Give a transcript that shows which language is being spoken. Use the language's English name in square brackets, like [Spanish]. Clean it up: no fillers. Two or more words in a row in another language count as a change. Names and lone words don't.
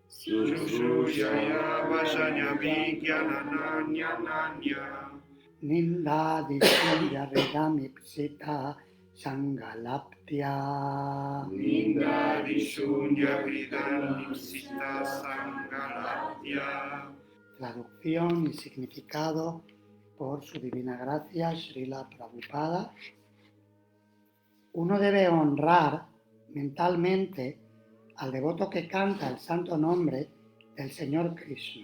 [Sanskrit] शुश्रूषया भजन्तं विज्ञमनन्यम्. निन्दादिशून्यहृदमीप्सितसङ्गलब्ध्या. निन्दादिशून्यहृदमीप्सितसङ्गलब्ध्या. [Spanish] Traducción y significado por su divina gracia, Srila Prabhupada. Uno debe honrar mentalmente al devoto que canta el santo nombre del Señor Krishna.